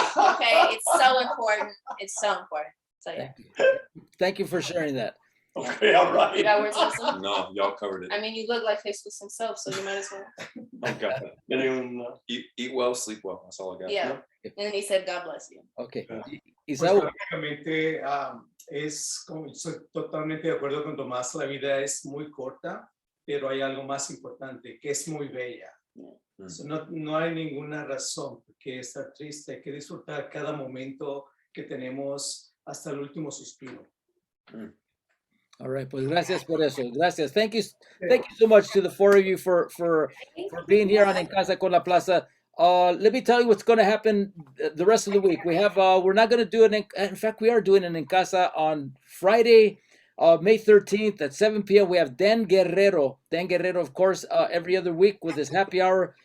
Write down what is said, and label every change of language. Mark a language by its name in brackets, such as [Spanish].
[English] Okay, it's so important. It's so important. So yeah. Thank you for sharing that. Okay, all right. You got words of wisdom? No, y'all covered it. I mean, you look like Jesus himself, so you might as well. Oh God. Anyone, Eat well, sleep well. That's all I got. Yeah. And then he said, God bless you. Okay. [Spanish] Pues Isaú, prácticamente estoy totalmente de acuerdo con Tomás. La vida es muy corta, pero hay algo más importante, que es muy bella. So, no hay ninguna razón que estar triste. Hay que disfrutar cada momento que tenemos hasta el último suspiro. [English] All right, [Spanish] pues gracias por eso. Gracias. [English] Thank you so much to the four of you for being here on En Casa con la Plaza. Let me tell you what's going to happen the rest of the week. We have we're not going to do in fact we are doing an En Casa on Friday, May 13th at 7 p.m. We have Dan Guerrero, of course, every other week with his happy hour.